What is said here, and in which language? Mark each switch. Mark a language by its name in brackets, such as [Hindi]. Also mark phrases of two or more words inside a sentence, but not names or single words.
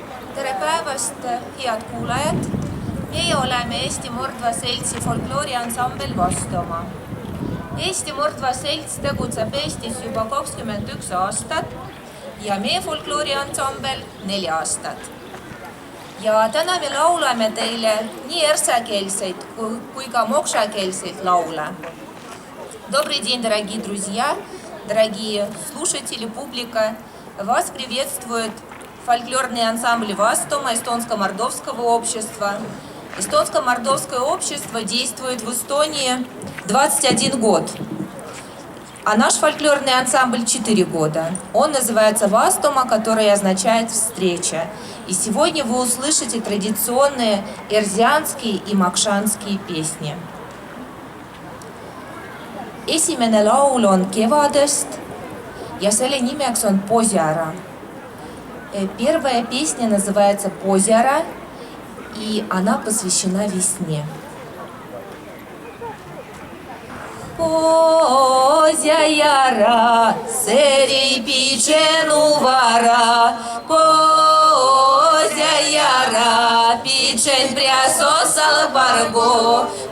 [Estonian] tere päevast, head kuulajad! Meie oleme Eesti Mordva Seltsi folklooriansambel Vastomaa. Eesti Mordva Selts tegutseb Eestis juba 21 aastat ja meie folklooriansambel 4 aastat. Ja täna me laulame teile nii ersakeelseid kui ka mokšakeelseid laule. [Russian] Добрый день, дорогие друзья, дорогие слушатели, публика! Вас приветствует фольклорный ансамбль Vastomaa Эстонско-Мордовского общества. Эстонско-Мордовское общество действует в Эстонии 21 год, а наш фольклорный ансамбль 4 года. Он называется Vastomaa, который означает «встреча». И сегодня вы услышите традиционные эрзианские и макшанские песни. [Estonian] Esimene laul on kevadest ja selle nimeks on Poziara. [Russian] Первая песня называется Poziara, и она посвящена весне. [Erzya] Poziara, seri picenu vara, Poziara, picen prea sosal bargo,